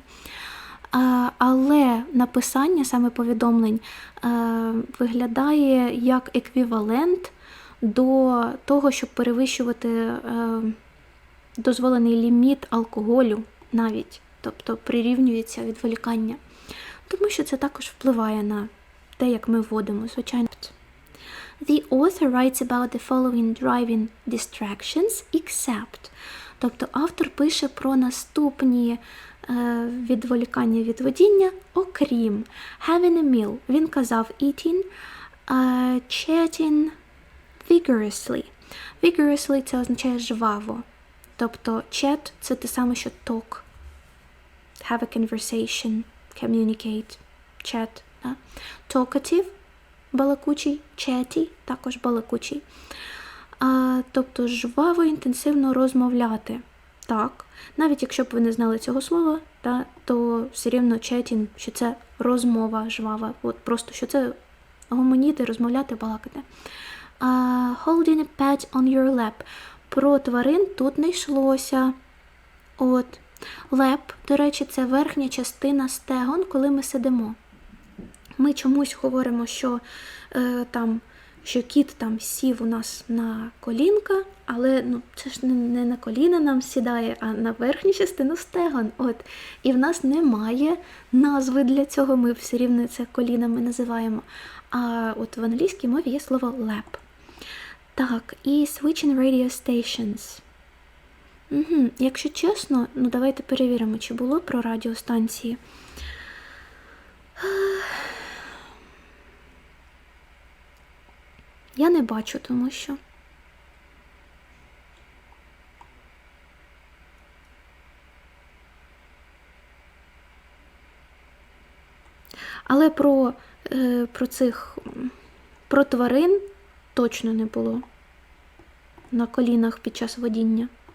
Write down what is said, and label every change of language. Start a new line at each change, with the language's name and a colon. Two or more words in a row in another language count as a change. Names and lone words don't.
Ukrainian: Але написання саме повідомлень виглядає як еквівалент до того, щоб перевищувати дозволений ліміт алкоголю навіть, тобто прирівнюється відволікання. Тому що це також впливає на те, як ми вводимо, звичайно.
English: The author writes about the following driving distractions except.
Ukrainian: Тобто автор пише про наступні відволікання від водіння, окрім
English: having a meal.
Ukrainian: Він казав
English: eating, chatting vigorously.
Ukrainian: Vigorously – це означає жваво. Тобто chat – це те саме, що talk.
English: Have a conversation. Communicate, chat.
Ukrainian: Talkative – балакучий, chatty – також балакучий. Тобто жваво, інтенсивно розмовляти. Так, навіть якщо б ви не знали цього слова, то все рівно chatting, що це розмова жвава. Просто що це гомоніти, розмовляти, балакати.
English: Holding a pet on your lap.
Ukrainian: Про тварин тут не йшлося. Lap, до речі, це верхня частина стегон, коли ми сидимо. Ми чомусь говоримо, що кіт там сів у нас на колінка, але це ж не на коліна нам сідає, а на верхню частину стегон. І в нас немає назви для цього, ми все рівно це колінами називаємо. А в англійській мові є слово lap. Так, і
English: switching radio stations.
Ukrainian: Якщо чесно, давайте перевіримо, чи було про радіостанції. Я не бачу, тому що. Але про тварин точно не було на колінах під час водіння.